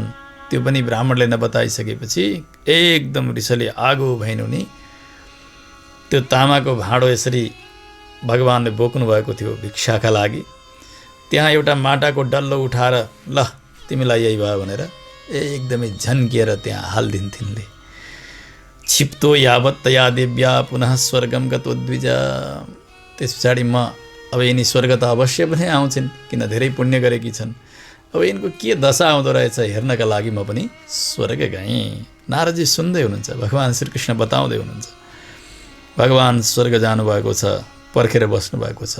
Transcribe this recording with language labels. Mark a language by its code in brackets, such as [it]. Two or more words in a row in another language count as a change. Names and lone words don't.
[ne] त्यो पनि ब्राह्मणले नबताइसकेपछि एकदम रिसले आगो भइन् उनी। त्यो तामाको भाँडो यसरी भगवानले बोक्नु भएको थियो भिक्षाका लागि। त्यहाँ एउटा माटाको डल्लो उठाएर ल तिमीलाई यही भयो भनेर एकदमै झन्किएर त्यहाँ हालिदिन्थिन्ले। [sa] क्षिप्तो यावत तया देव्या पुनः स्वर्गम गतो द्विज। [ne] त्यस पछाडि म अब यिनी स्वर्ग त अवश्य पनि आउँछन्, किन धेरै पुण्य गरेकी छन्। अब यिनको के दशा आउँदो रहेछ हेर्नका लागि म पनि स्वर्ग गएँ। नारदजी सुन्दै हुनुहुन्छ, भगवान श्रीकृष्ण बताउँदै हुनुहुन्छ। भगवान स्वर्ग जानुभएको छ, पर्खेर बस्नुभएको छ।